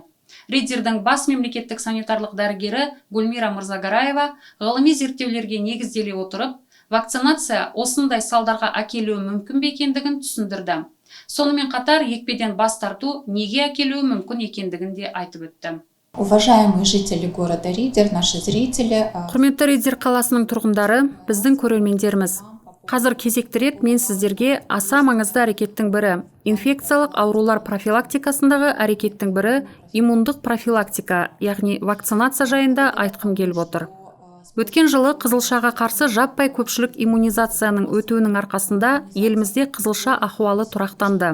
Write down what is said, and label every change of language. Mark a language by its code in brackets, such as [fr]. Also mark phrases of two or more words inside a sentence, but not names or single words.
[kk] Риддердің бас мемлекеттік санитарлық дәрігері Гүлмира Мырзагараева ғылыми зерттеулерге негізделе отырып, вакцинация осындай салдарға әкелуі мүмкін бе екендігін түсіндірді. Сонымен қатар екпеден бас тарту неге әкелуі мүмкін екендігін де айтып өтті. [ru] Уважаемые жители города Риддер, наши зрители. [kk] Құрметті Риддер қаласының тұрғындары, біздің көрермендеріміз. Қазір кезекті рет мен сіздерге аса маңызды әрекеттің бірі, инфекциялық аурулар профилактикасындағы әрекеттің бірі, иммундық профилактика, яғни вакцинация жайында айтқым келіп отыр. Өткен жылы қызылшаға қарсы жаппай көпшілік иммунизацияның өтуінің арқасында елімізде қызылша ахуалы тұрақтанды.